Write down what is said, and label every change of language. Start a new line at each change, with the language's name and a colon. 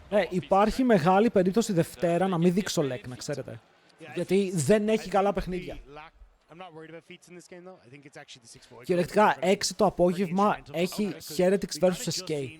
Greek: Υπάρχει μεγάλη περίπτωση Δευτέρα να μην δείξω lek, να ξέρετε. Γιατί δεν έχει καλά παιχνίδια.
English: I'm not worried about feats in this game though. I think it's actually the 6 void.
Greek: Κυριολεκτικά 6 το απόγευμα έχει Heretics vs SK.